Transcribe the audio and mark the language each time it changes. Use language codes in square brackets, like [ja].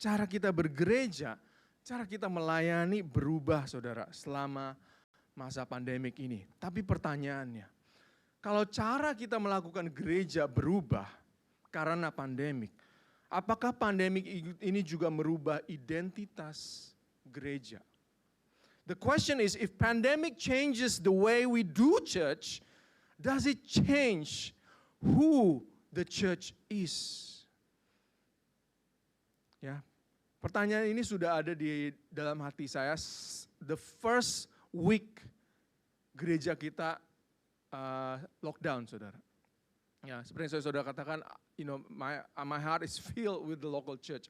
[id] Cara kita bergereja, cara kita melayani berubah, saudara, selama masa pandemik ini. Tapi pertanyaannya, kalau cara kita melakukan gereja berubah karena pandemik, apakah pandemik ini juga merubah identitas gereja? [en] The question is, if pandemic changes the way we do church, does it change who the church is? [id] Ya, pertanyaan ini sudah ada di dalam hati saya. [en] The first week [id] gereja kita lockdown, saudara. Ya, seperti yang saudara katakan, [en] my heart is filled with the local church.